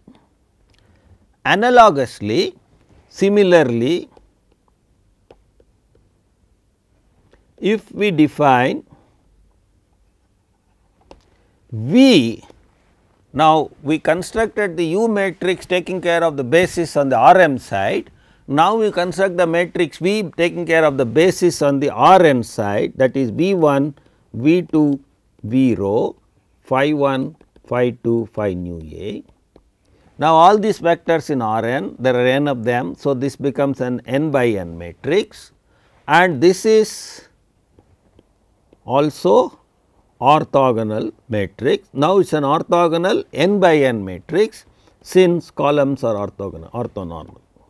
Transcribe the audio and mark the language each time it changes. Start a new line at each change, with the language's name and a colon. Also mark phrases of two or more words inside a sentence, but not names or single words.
English: Analogously, similarly, if we define V, now we constructed the U matrix taking care of the basis on the R m side. Now, we construct the matrix V taking care of the basis on the R n side, that is V 1, V 2, V rho, phi 1, phi 2, phi nu A. Now, all these vectors in R n, there are n of them. So, this becomes an n by n matrix, and this is also orthogonal matrix. Now, it is an orthogonal n by n matrix since columns are orthonormal.